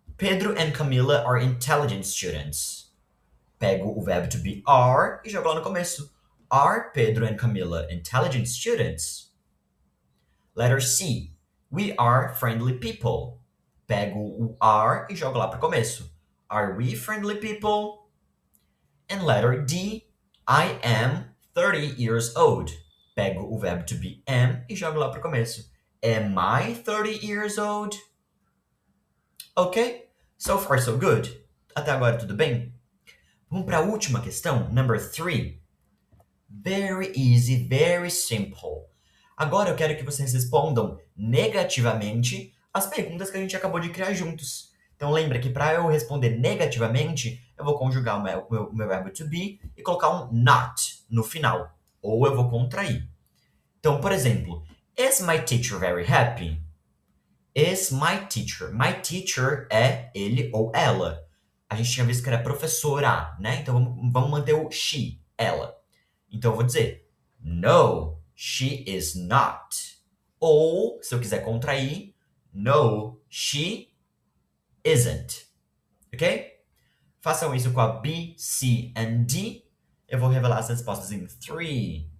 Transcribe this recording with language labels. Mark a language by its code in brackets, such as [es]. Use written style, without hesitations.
[en] Pedro and Camila are intelligent students. [pt] Pego o verbo to be are e jogo lá no começo. [en] Are Pedro and Camila intelligent students? Letter C. We are friendly people. [pt] Pego o are e jogo lá pro começo. [en] Are we friendly people? And letter D. I am 30 years old. [pt] Pego o verbo to be am e jogo lá pro começo. [en] Am I 30 years old? Ok? So far so good. [pt] Até agora tudo bem? Vamos para a última questão, [en] number 3. Very easy, very simple. [pt] Agora eu quero que vocês respondam negativamente as perguntas que a gente acabou de criar juntos. Então lembra que para eu responder negativamente, eu vou conjugar o meu verbo to be e colocar um not no final. Ou eu vou contrair. Então, por exemplo, [en] is my teacher very happy? Is my teacher. My teacher [pt] é ele ou ela. A gente tinha visto que era professora, né? Então vamos manter o she, ela. Então eu vou dizer, [en] no, she is not. [pt] Ou, se eu quiser contrair, [en] no, she isn't. [pt] Ok? Façam isso com a B, C and D. Eu vou revelar as respostas em 3.